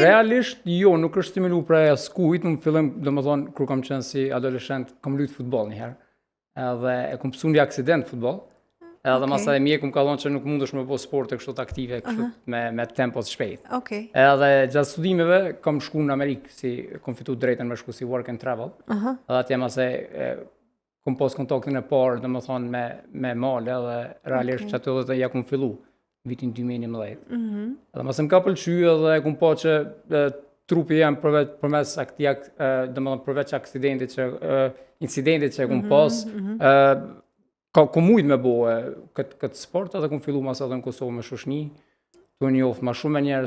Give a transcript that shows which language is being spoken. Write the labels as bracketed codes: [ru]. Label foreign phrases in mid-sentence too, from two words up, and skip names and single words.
[sq] Realisht jo, nuk është stimulu prej askujt. Në fillim, domethënë kur kam qenë si adoleshent, kam luajtur futboll një herë. Edhe e kam pësu një aksident futboll. Edhe masaj mjeku më ka thonë që nuk mundesh me bo sporte kështu të aktive kështu me tempo të shpejt. Edhe gjatë studimeve kam shku në Amerikë, si kam fitu drejten me shku si [en] work and travel. [sq] Edhe atje masaj kam pas kontaktin e parë, domethënë me male edhe realisht që ato dhe ja kam fillu vitin 2011. Edhe masaj më ka pëlqy edhe kam pa që trupi jam përmes domethënë përveç incidentit që kam pas, ku mujt me bo këtë sport, edhe kom fillu mas edhe në Kosovë me shoshni, të njoft ma shumë me njerës.